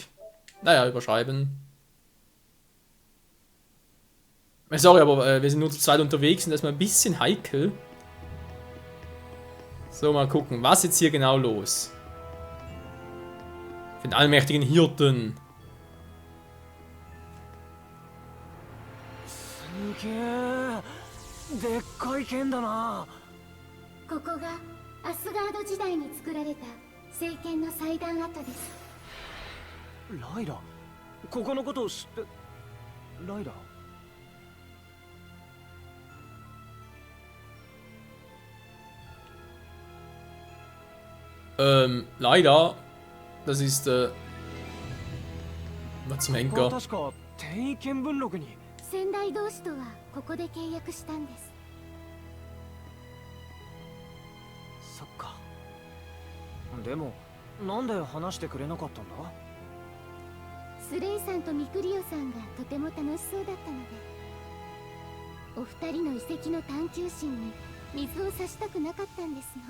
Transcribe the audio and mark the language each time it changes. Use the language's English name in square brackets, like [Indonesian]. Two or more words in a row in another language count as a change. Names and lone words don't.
[German] Naja, überschreiben. Sorry, aber wir sind nur zu zweit unterwegs und das ist mal ein bisschen heikel. So, mal gucken, was ist jetzt hier genau los? Für den allmächtigen Hirten. [Japanese] でっかい剣だな。ここがアスガード時代に作られた聖剣の祭壇跡です。ライラ、ここのことを知って。ライラ。 [German] Leider. Das ist, was zum Henker. [Japanese] 確か天意見聞録に。先代同士とはここで契約したんです。そっか。でもなんで話してくれなかったんだ？スレイさんとミクリオさんがとても楽しそうだったので、お二人の遺跡の探求心に水を差したくなかったんですの。